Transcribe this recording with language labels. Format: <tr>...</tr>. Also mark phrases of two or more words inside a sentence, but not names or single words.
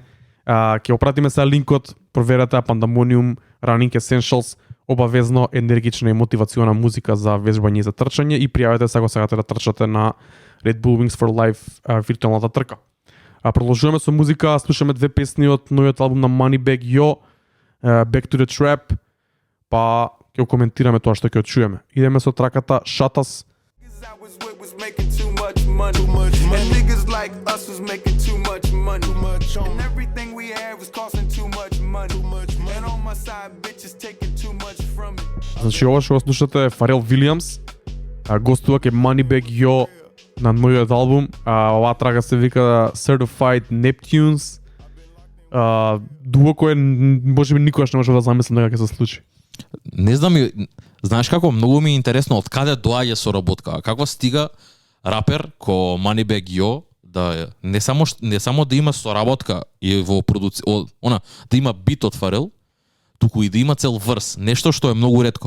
<mk>Ќе опратиме сега линкот, проверете Pandemonium Running Essentials, обавезно енергична и мотивациона музика за вежбање и за трчање и пријавете се ако сакате да трчате на Red Bull Wings for Life виртуелната трка. Продолжуваме со музика, слушаме две песни од новиот албум на Moneybagg Yo, Back to the Trap, па ќе коментираме тоа што ќе чуеме. Идеме со траката Shut Us.</mk> <en>Making too much money. And niggas like us was making too much money. And everything we had was costing too much money. And on my side, bitches taking too much from me.</en> <mk>Значи ова што го слушате Фарел Вилијамс, гостува ке Moneybagg Yo на новиот албум. Оваа трака се вика Certified Neptunes. Дуо кое можеби никогаш не можев да замислам дека ќе се случи. Не знам, знаеш како, многу ми е интересно од каде доаѓа соработка, како стига рапер ко Moneybagg Yo да не само да има соработка и во да има бит од Фарел, туку и да има цел врс, нешто што е многу ретко.</mk>